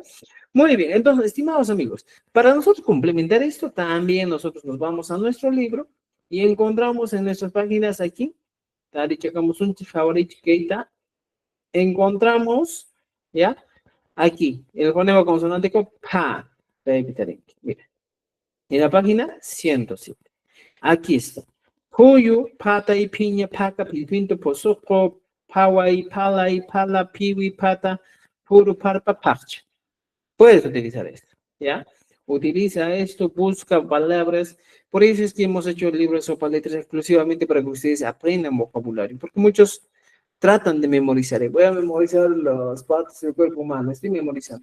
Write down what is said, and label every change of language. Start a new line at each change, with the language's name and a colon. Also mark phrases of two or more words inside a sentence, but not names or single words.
Spanish: Muy bien, entonces, estimados amigos, para nosotros complementar esto, también nosotros nos vamos a nuestro libro y encontramos en nuestras páginas aquí, Tari Chacamos un favorito que encontramos, ¿ya? Aquí, el fonema consonántico pa. Repetiré. Mira, en la página 107. Aquí está.
Quechua: Puyu, pata y piña, paca, pilpinto, posoco, pawai, palai, pala, piwi, pata, puru, parpa, parcha.
Spanish: Puedes utilizar esto, ¿ya? Utiliza esto, busca palabras. Por eso es que hemos hecho el libro de sopa letras exclusivamente para que ustedes aprendan vocabulario, porque muchos tratan de memorizar. Voy a memorizar las partes del cuerpo humano, estoy memorizando.